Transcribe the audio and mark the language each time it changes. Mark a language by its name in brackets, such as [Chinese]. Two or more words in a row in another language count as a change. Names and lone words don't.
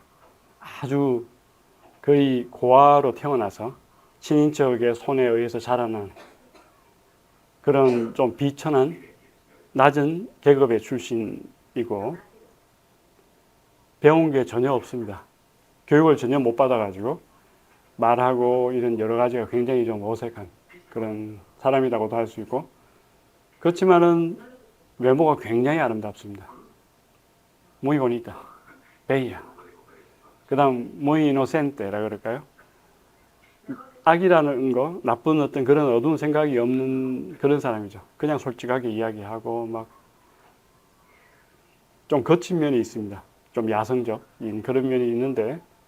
[Korean] 아주 거의 고아로 태어나서 친인척의 손에 의해서 자라난 그런 좀 비천한 낮은 계급의 출신이고 배운 게 전혀 없습니다. 교육을 전혀 못 받아가지고 말하고 이런 여러 가지가 굉장히 좀 어색한 그런 사람이라고도 할 수 있고 그렇지만은 외모가 굉장히 아름답습니다. [Spanish] muy bonita, bella. [Korean] 그 다음 [Spanish] muy inocente [Korean] 라 그럴까요? 악이라는 거, 나쁜 어떤 그런 어두운 생각이 없는 그런 사람이죠. 그냥 솔직하게 이야기하고 막 좀 거친 면이 있습니다. 좀 야성적인 그런 면이 있는데